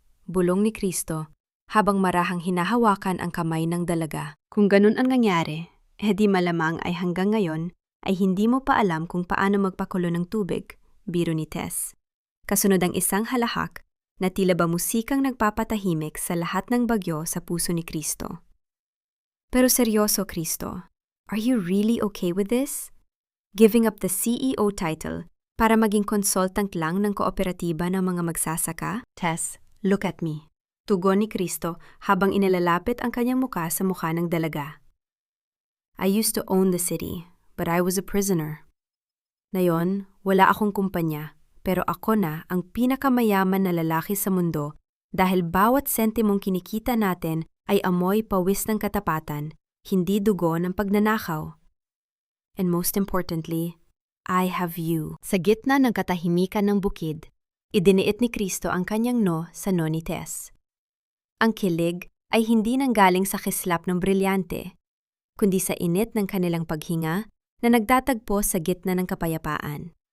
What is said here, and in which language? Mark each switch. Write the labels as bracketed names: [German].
[Filipino] Bulong ni Cristo habang marahang hinahawakan ang kamay ng dalaga. Kung ganun ang nangyari, di malamang ay hanggang ngayon ay hindi mo pa alam kung paano magpakulo ng tubig, biro ni Tess. Kasunod ang isang halahak na tila ba musikang nagpapatahimik sa lahat ng bagyo sa puso ni Cristo. Pero seryoso, [English] Cristo, are you really okay with this? Giving up the CEO title [Filipino] para maging consultant lang ng kooperatiba ng mga magsasaka? [English] Tess, look at me. [Filipino] Tugon ni Cristo habang inilalapit ang kanyang mukha sa mukha ng dalaga. [English] I used to own the city, but I was a prisoner. [Filipino] Ngayon, wala akong kumpanya, pero ako na ang pinakamayaman na lalaki sa mundo dahil bawat sentimong kinikita natin ay amoy pawis ng katapatan hindi dugo ng pagnanakaw. [English] And most importantly, I have you. [Filipino] Sa gitna ng katahimikan ng bukid, idiniit ni Kristo ang kanyang no sa no ni Tess. Ang kilig ay hindi nanggaling sa kislap ng brilyante, kundi sa init ng kanilang paghinga na nagtatagpo sa gitna ng kapayapaan.